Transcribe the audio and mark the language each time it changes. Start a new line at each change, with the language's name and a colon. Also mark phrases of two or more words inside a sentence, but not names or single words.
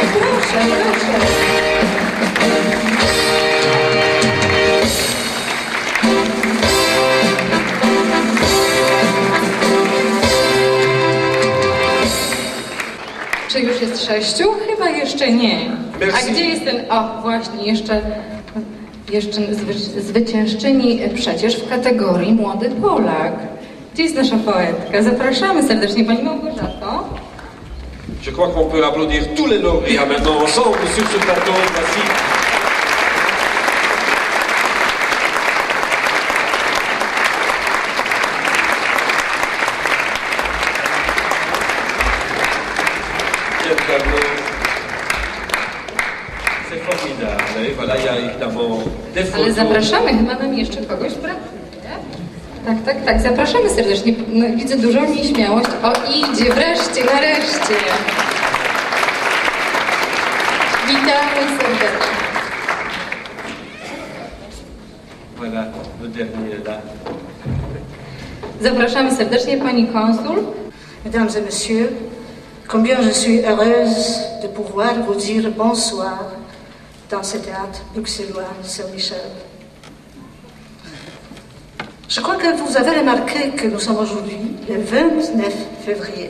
Polish: Proszę, proszę. Czy już jest 6? Chyba jeszcze nie. Merci. A gdzie jest ten... O, właśnie, jeszcze zwyciężczyni przecież w kategorii Młody Polak. Gdzie jest nasza poetka? Zapraszamy serdecznie, pani Małgorzato.
French: je crois qu'on peut applaudir tous les lauréats maintenant ensemble sur ce plateau. Voici. Quel tableau. C'est formidable. Et voilà, il y a évidemment des Ale photos.
Polish: zapraszamy, chyba nam jeszcze kogoś brakuje. Tak, zapraszamy serdecznie. No, widzę dużą nieśmiałość. O, idzie, wreszcie, nareszcie. Witamy serdecznie.
French: Voilà, le dernier là.
Polish: Zapraszamy serdecznie pani konsul.
French: Mesdames et messieurs, combien je suis heureuse de pouvoir vous dire bonsoir dans ce théâtre bruxellois Saint-Michel. Je crois que vous avez remarqué que nous sommes aujourd'hui le 29 février.